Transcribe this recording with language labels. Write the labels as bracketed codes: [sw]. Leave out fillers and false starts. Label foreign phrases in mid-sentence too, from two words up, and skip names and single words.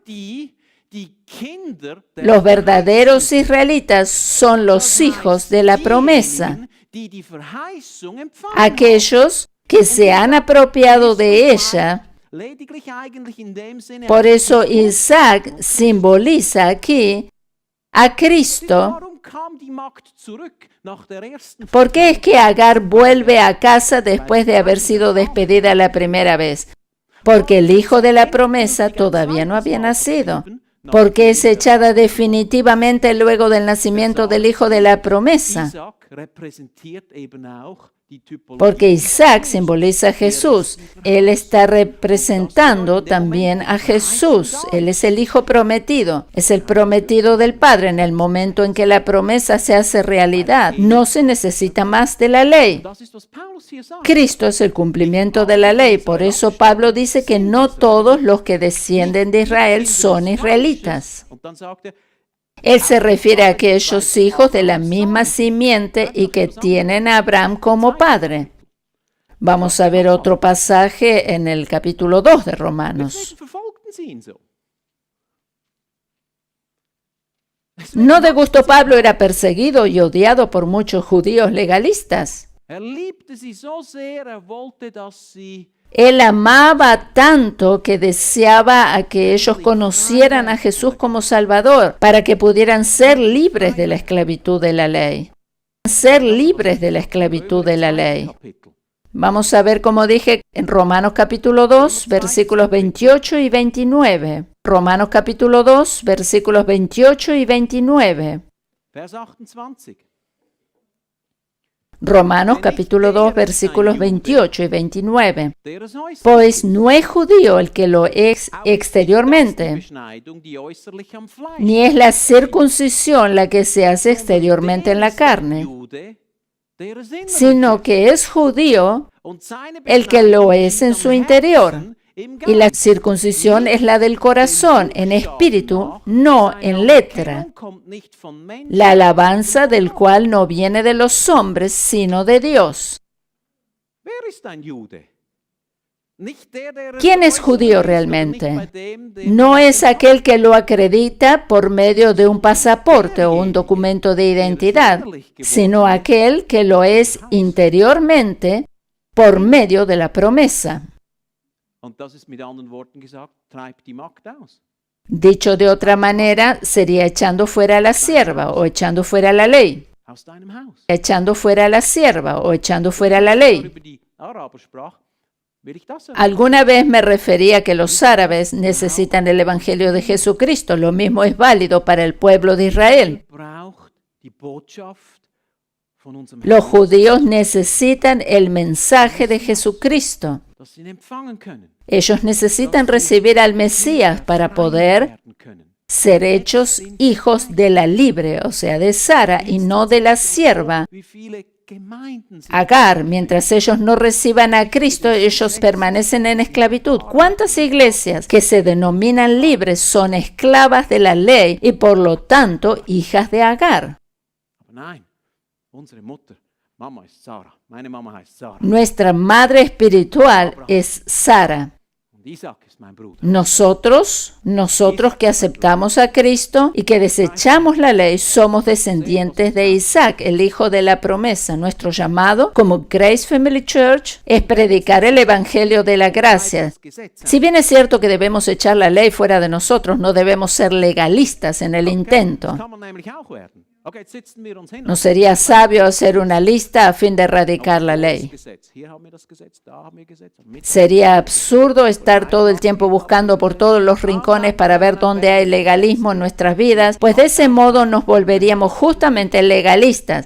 [es] Los verdaderos israelitas son los hijos de la promesa, aquellos que se han apropiado de ella. Por eso Isaac simboliza aquí a Cristo [de] kam die Magd zurück nach der ersten [es] ¿Por qué es que Agar vuelve a casa después de haber sido despedida la primera vez? Porque el hijo de la promesa todavía no había nacido. Porque es echada definitivamente luego del nacimiento del hijo de la promesa. [de] Isaac repräsentiert eben auch die Typologie. [es] Porque Isaac simboliza a Jesús. Él está representando también a Jesús. Él es el hijo prometido. Es el prometido del Padre en el momento en que la promesa se hace realidad. No se necesita más de la ley. [de] Das ist, was Paulus hier sagt. [es] Cristo es el cumplimiento de la ley. Por eso Pablo dice que no todos los que descienden de Israel son israelitas. [de] Und dann sagt er, [es] Él se refiere a aquellos hijos de la misma simiente y que tienen a Abraham como padre. Vamos a ver otro pasaje en el capítulo 2 de Romanos. [de] deswegen verfolgten sie ihn so. [es] No de gusto Pablo era perseguido y odiado por muchos judíos legalistas. [de] Liebte sie so sehr, wollte, dass sie [es] Él amaba tanto que deseaba a que ellos conocieran a Jesús como Salvador para que pudieran ser libres de la esclavitud de la ley. Ser libres de la esclavitud de la ley. [de] Kapitel. [es] Vamos a ver, como dije, en Romanos capítulo 2, versículos 28 y 29. Romanos capítulo 2, versículos 28 y 29. [de] Vers 28. [es] Romanos capítulo 2, versículos 28 y 29. [de] Der es äußerlich [es] Pues no es judío el que lo es [de] die [es] exteriormente, [de] Beschneidung, die äußerlich am Fleisch. [es] ni es la circuncisión la que se hace exteriormente en la carne, [de] Jude, der es innerlich [es] sino [de] ist. [es] que es judío [de] Und seine [es] el que lo [de] Beschneidung [es] es en [de] liegt [es] su [de] am [es] interior. [de] Herzen, im [es] Y la [de] Geist. [es] circuncisión es la del corazón, en espíritu, no en letra. [de] Kommt nicht von Menschen. [es] La alabanza del cual no viene de los hombres, sino de Dios. [de] Wer ist ein Jude? Nicht der, der es [es] ¿Quién es [de] äußerlich [es] judío [de] ist, oder [es] realmente? [de] nicht bei dem [es] No es aquel que lo acredita por medio de un pasaporte o un documento de identidad, sino aquel que lo es interiormente por medio de la promesa. [de] Und das ist mit anderen Worten gesagt, treibt die Magd aus. [es] Dicho de otra manera, sería echando fuera a la sierva o echando fuera a la ley. [de] Aus deinem Haus. [es] Echando fuera a la sierva o echando fuera a la ley. [de] Über die Araber sprach, will ich das sagen. [es] Alguna vez me refería a que los árabes necesitan el Evangelio de Jesucristo. Lo mismo es válido para el pueblo de Israel. [de] Braucht die Botschaft von unserem [es] Los [de] Herrn, [es] judíos necesitan el mensaje de Jesucristo. [de] dass sie ihn empfangen können. [es] Ellos necesitan recibir al Mesías para poder [de] Werden können. [es] ser hechos hijos de la libre, o sea, de Sara, y no de la sierva [de] Wie viele Gemeinden sind [es] Agar. Mientras ellos no reciban a Cristo, ellos permanecen en esclavitud. ¿Cuántas iglesias que se denominan libres son esclavas de la ley y por lo tanto hijas de Agar? [de] Aber nein, unsere Mutter, Mama ist Sarah. Meine Mama heißt Sarah. [es] Nuestra madre espiritual es Sara. [de] Und Isaac ist mein Bruder. [es] Nosotros que aceptamos a Cristo y que desechamos la ley, somos descendientes de Isaac, el hijo de la promesa. Nuestro llamado como Grace Family Church es predicar el evangelio de la gracia. [de] Das Gesetz. [es] Si bien es cierto que debemos echar la ley fuera de nosotros, no debemos ser legalistas en el intento. [de] Kann man nämlich auch werden. Okay, jetzt sitzen wir uns hin. [es] No sería sabio hacer una lista a fin de erradicar la ley. [de] Gesetz. Hier haben wir das Gesetz, da haben wir Gesetz. Mit [es] Sería absurdo estar todo el tiempo buscando por todos los rincones para ver dónde hay legalismo en nuestras vidas, pues de ese modo nos volveríamos justamente legalistas.